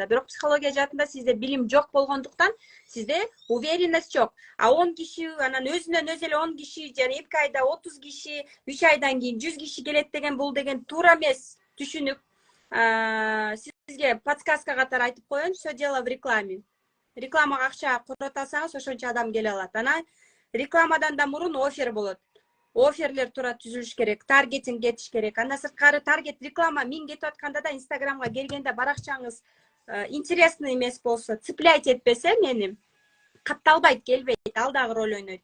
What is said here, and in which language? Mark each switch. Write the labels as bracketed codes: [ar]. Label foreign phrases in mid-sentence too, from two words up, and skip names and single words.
[ky] Бирок психология жаатында сизде билим жок болгондуктан, сизде уверенность жок. А 10 киши, анан өзүнөн өзү эле 10 киши, жана 2 айда 30 киши, 3 айдан кийин 100 киши келет деген, бул деген туура эмес түшүнүк. Сизге подсказка катары айтып коеюн, [ru] все дело в рекламе. [ky] Рекламага акча коротасаңыз, ошончо адам келе алат. Анан рекламадан да мурун офер болот. Оферлер туура түзүлүш керек, таргетинг кетиш керек. Андан сырткары таргет реклама 1000 кетип атканда да Инстаграмга келгенде баракчаңыз интересный эмес болсо, цеплять этпесе, мени катталбайт, келбейт, ал дагы роль ойнойт.